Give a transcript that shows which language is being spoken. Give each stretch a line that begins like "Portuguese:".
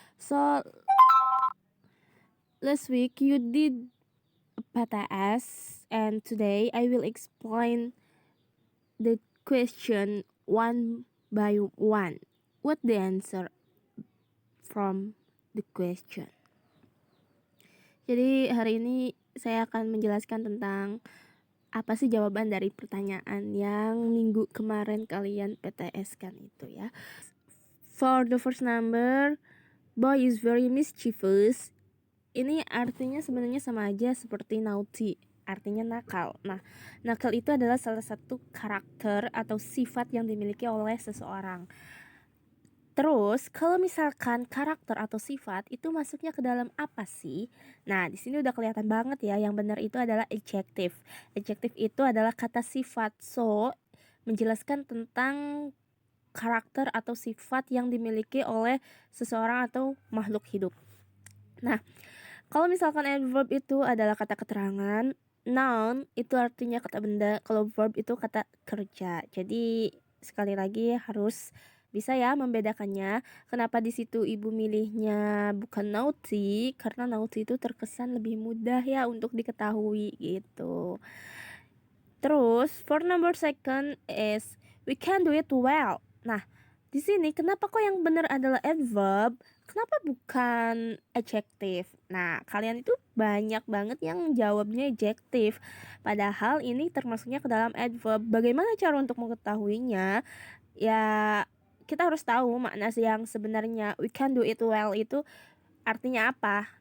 English: So last week you did PTS and today I will explain the question one by one. What the answer from the question?
Indonesian: Jadi hari ini saya akan menjelaskan tentang apa sih jawaban dari pertanyaan yang minggu kemarin kalian PTS kan itu ya.
English: For the first number, boy is very mischievous.
Indonesian: Ini artinya sebenarnya sama aja seperti naughty, artinya nakal. Nah, nakal itu adalah salah satu karakter atau sifat yang dimiliki oleh seseorang. Terus, kalau misalkan karakter atau sifat itu masuknya ke dalam apa sih? Nah, di sini udah kelihatan banget ya. Yang benar itu adalah adjective. Adjective itu adalah kata sifat. So, menjelaskan tentang karakter atau sifat yang dimiliki oleh seseorang atau makhluk hidup. Nah, kalau misalkan adverb itu adalah kata keterangan, noun itu artinya kata benda, kalau verb itu kata kerja. Jadi sekali lagi harus bisa ya membedakannya. Kenapa di situ ibu milihnya bukan naughty? Karena naughty itu terkesan lebih mudah ya untuk diketahui gitu.
English: Terus for number second is we can do it well.
Indonesian: Nah, di sini kenapa kok yang benar adalah adverb? Kenapa bukan adjective? Nah, kalian itu banyak banget yang jawabnya adjective. Padahal ini termasuknya ke dalam adverb. Bagaimana cara untuk mengetahuinya? Ya, kita harus tahu makna yang sebenarnya
English: we can do it well
Indonesian: itu artinya apa.